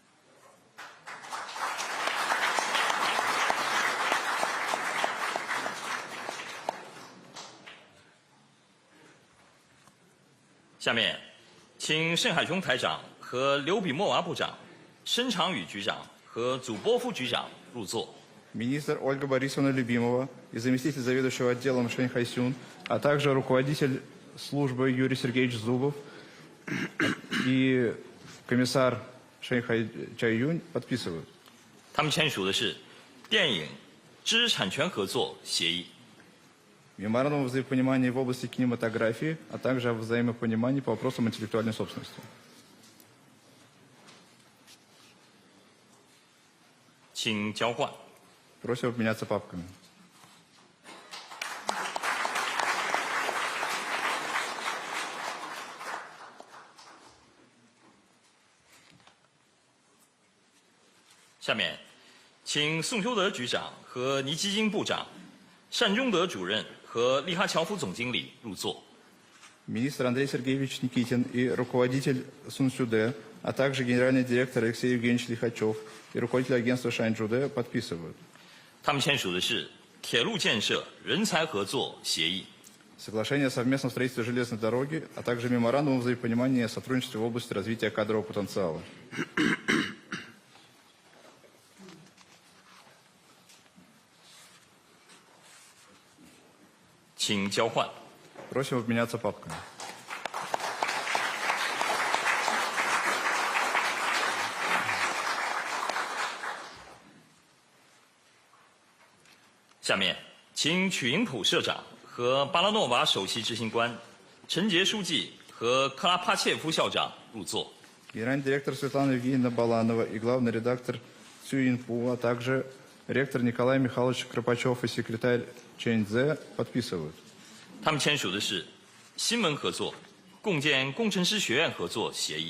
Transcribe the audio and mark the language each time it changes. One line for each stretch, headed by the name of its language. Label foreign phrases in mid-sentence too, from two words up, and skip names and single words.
Chinese: 下面，请盛海雄台长和刘比莫娃部长、申长宇局长和祖波夫局长入座。
Russian: Министр Ольга Борисовна Любимова и заместитель заведующего отделом Шэнь Хайсюн, а также руководитель службы Юрий Сергеевич Зубов и комиссар Шэнь Чайюнь подписывают.
Chinese: 他们签署的是电影知识产权合作协议。
Russian: Меморандум о взаимопонимании в области кинематографии, а также о взаимопонимании по вопросам интеллектуальной собственности.
Chinese: 请交换。
Russian: Просим обменяться папками.
Chinese: 下面，请宋修德局长和倪基金部长、单中德主任和利哈乔夫总经理入座。
Russian: Министр Андрей Сергеевич Никитин и руководитель Сун Сюде, а также генеральный директор Алексей Евгеньевич Лихачев и руководитель агентства Шанчжуде подписывают.
Chinese: 他们签署的是铁路建设人才合作协议。
Russian: Соглашение о совместном строительстве железной дороги, а также меморандум о взаимопонимании и сотрудничестве в области развития кадрового потенциала.
Chinese: 请交换。
Russian: Просим обменяться папками.
Chinese: 下面，请曲英普社长和巴拉诺瓦首席执行官、陈杰书记和克拉帕切夫校长入座。
Russian: Генеральный директор Светлана Евгеньевна Баланова и главный редактор Цюинпу, а также ректор Николай Михайлович Кропачев и секретарь Чэнь Цзэ подписывают.
Chinese: 他们签署的是新闻合作、共建工程师学院合作协议。